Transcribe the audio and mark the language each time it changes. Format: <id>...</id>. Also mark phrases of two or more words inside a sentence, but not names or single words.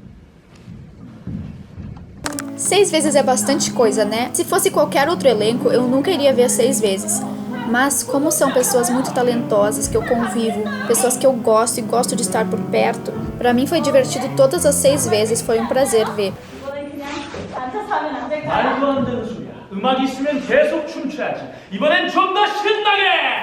<pt>6 vezes é bastante coisa, né? Se fosse qualquer outro elenco, eu nunca iria ver 6 vezes. Mas como são pessoas muito talentosas, que eu convivo, pessoas que eu gosto e gosto de estar por perto, pra mim foi divertido todas as 6 vezes, foi um prazer ver.</pt> <ko>말도 안 되는 소리야. 음악 있으면 계속 춤춰야지. 이번엔 좀 더 신나게!</ko>